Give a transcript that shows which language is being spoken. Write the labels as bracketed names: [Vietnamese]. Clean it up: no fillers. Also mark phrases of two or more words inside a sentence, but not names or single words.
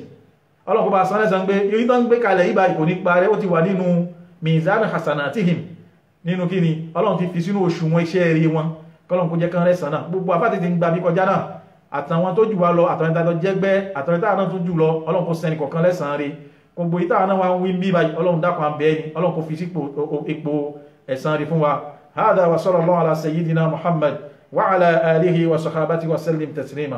[Yoruba] Ọlọ́run kó bá san lẹ́san pé èyí tó ń gbé kalẹ̀ yìí báyìí kò ní parẹ́, ó ti wà nínú [Arabic] ميزان حسناتهم, [Yoruba] nínú kíni Ọlọ́run ti fi sínú òṣùwọ̀n iṣẹ́ rí wọn, kọ́lọ́run kó jẹ́ kán rẹ̀san náà. Gbogbo àfáà ti ń gba bí kọjá náà, àtàwọn tó jù wá lọ, àtàwọn ìtàjọ jẹ́gbẹ́, àtàwọn ìtàwọn náà tó jù lọ, Ọlọ́run kó sẹ́ni kọ̀ọ̀kan lẹ́san rí. Gbogbo ìtàwọn náà wá ń wí bí báyìí, Ọlọ́run dákun àbẹ́ ni, Ọlọ́run kó fi sípò ipò ẹ̀san rí fún wa. [Arabic] هذا وصلى الله على سيدنا محمد وعلى آله وصحابته وسلم تسليما.